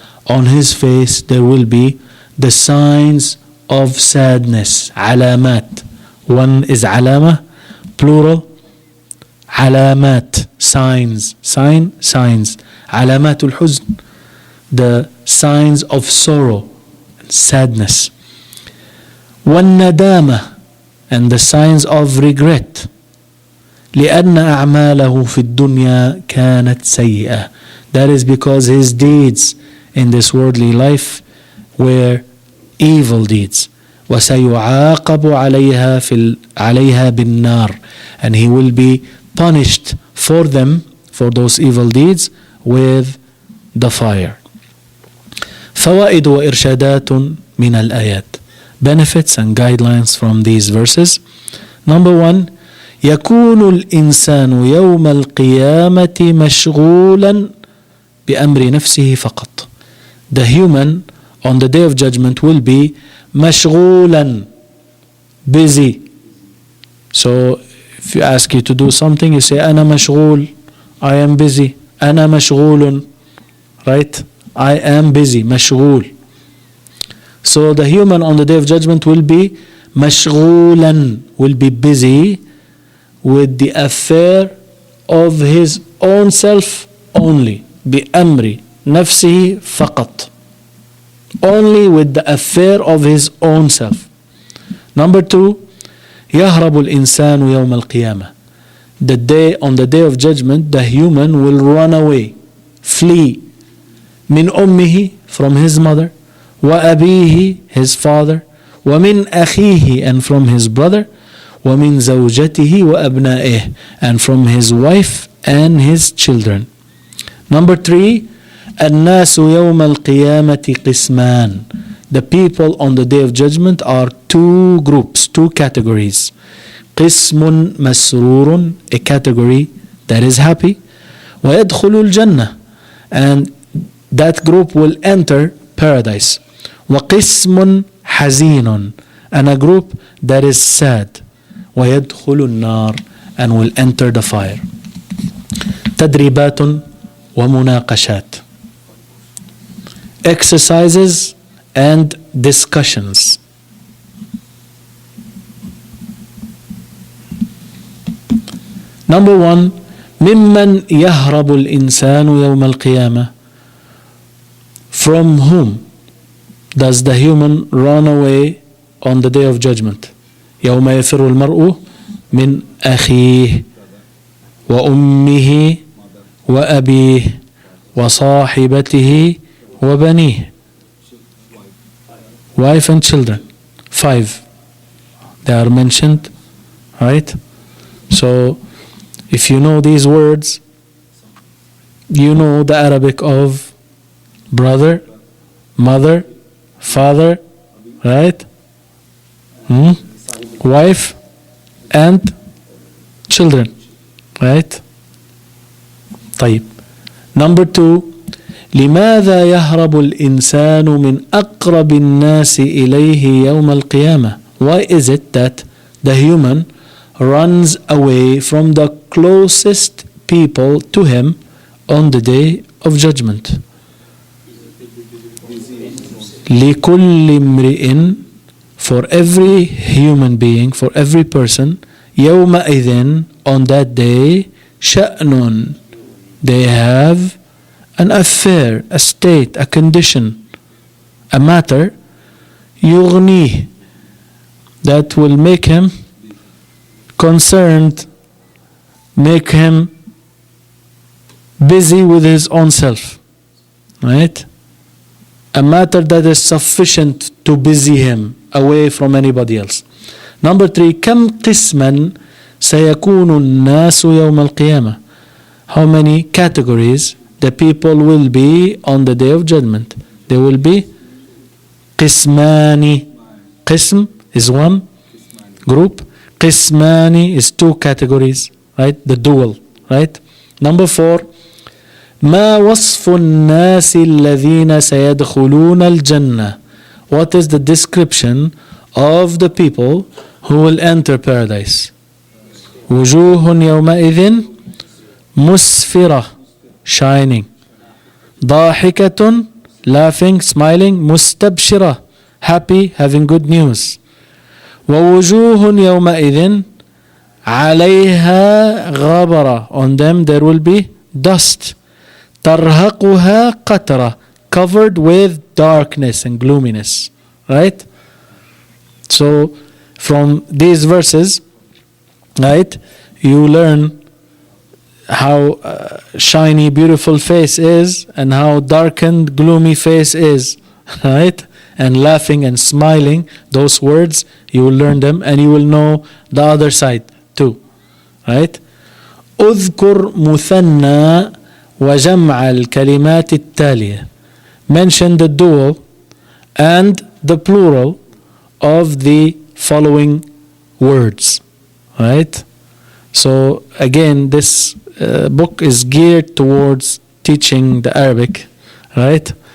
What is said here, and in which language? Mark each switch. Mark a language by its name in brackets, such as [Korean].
[English] On his face there will be the signs of sadness. [Arabic] علامات. [English] One is علامة, plural. علامات, signs. Signs. [Arabic] علامات الحزن, [English] the signs of sorrow and sadness. [Arabic] والندامة, [English] and the signs of regret, [Arabic] لأن أعماله في الدنيا كانت سيئة. [English] That is because his deeds in this worldly life were evil deeds. [Arabic] وسيعاقب عليها بالنار, [English] and he will be punished for them, for those evil deeds, with the fire. [Arabic] فوائد وإرشادات من الآيات. [English] Benefits and guidelines from these verses. Number one, [Arabic] يكون الإنسان يوم القيامة مشغولا بأمر نفسه فقط. [English] The human on the day of judgment will be مشغولا, busy. So if you ask you to do something, you say [Arabic] أنا مشغول, [English] I am busy. [Arabic] أنا مشغول, [English] right? I am busy, مشغول. So the human on the day of judgment will be مشغولا, will be busy with the affair of his own self only. [Arabic] بأمر نفسه فقط. [English] Only with the affair of his own self. Number two, [Arabic] يهرب الإنسان يوم القيامة. [English] On the day of judgment, the human will run away, flee. [Arabic] من أمه, [English] from his mother, وأبيه, his father, [Arabic] ومن أخيه, [English] and from his brother, [Arabic] ومن زوجته وأبنائه, [English] and from his wife and his children. Number three, [Arabic] الناس يوم القيامة قسمان. [English] The people on the day of judgment are two groups, two categories. [Arabic] قسم مسرور, [English] a category that is happy. [Arabic] ويدخل الجنة, [English] and that group will enter paradise. [Arabic] وقسم حزين, [English] and a group that is sad. [Arabic] ويدخل النار, [English] and will enter the fire. [Arabic] تدريبات ومناقشات. [English] Exercises and discussions. Number one, [Arabic] ممن يهرب الإنسان يوم القيامة. [English] From whom does the human run away on the day of judgment? [Arabic] يوم يفر المرء من أخيه وأمه وأبيه وصاحبته وبنيه. [English] Wife and children. 5. They are mentioned, right? So if you know these words, you know the Arabic of brother, mother, father, right? Wife and children, right? [Arabic] طيب. [English] Number 2, [Arabic] لماذا يهرب الإنسان من أقرب الناس إليه يوم القيامة? [English] Why is it that the human runs away from the closest people to him on the day of judgment? [Arabic] لكل امرئ, [English] for every human being, for every person, يومئذ, on that day, شأن, they have an affair, a state, a condition, a matter, يغنيه, that will make him concerned, make him busy with his own self, right? A matter that is sufficient to busy him away from anybody else. Number 3, [Arabic] كم قسما سيكون الناس يوم القيامة? [English] How many categories the people will be on the day of judgment? They will be قسماني. قسم is one group. قسماني is 2 categories, right? The dual, right? Number 4, [Arabic] ما وصف الناس الذين سيدخلون الجنة? [English] What is the description of the people who will enter paradise? [Arabic] وجوه يومئذ مسفرة, [English] shining. ضاحكة, laughing, smiling. مستبشرة, happy, having good news. [Arabic] ووجوه يومئذ عليها غبرة, [English] on them there will be dust. [Arabic] ترهقها قترة, [English] covered with darkness and gloominess, right? So from these verses, right, you learn how shiny, beautiful face is and how darkened, gloomy face is, right? And laughing and smiling, those words, you will learn them and you will know the other side too, right? [Arabic] اذكر مثنى وجمع الكلمات التالية. [English] Mention the dual and the plural of the following words, right? So again, this book is geared towards teaching the Arabic, right?